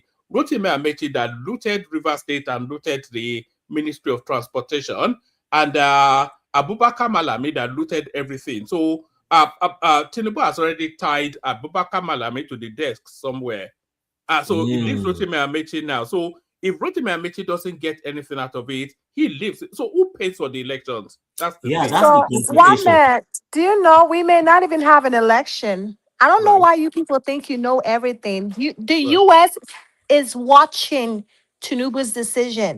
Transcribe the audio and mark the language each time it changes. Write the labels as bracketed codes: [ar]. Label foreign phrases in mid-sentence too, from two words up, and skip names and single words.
[en] Rotimi Amechi that looted River State and looted the Ministry of Transportation, and Abubakar Malami that looted everything. So Tinubu has already tied Abubakar Malami to the desk somewhere. So it leaves Rotimi Amechi now. So if Rotimi Amechi doesn't get anything out of it, he leaves. So who pays for the elections? That's the thing. So, Wame, do you know we may not even have an election? I don't know why you people think you know everything. The U.S. is watching Tinubu's decision.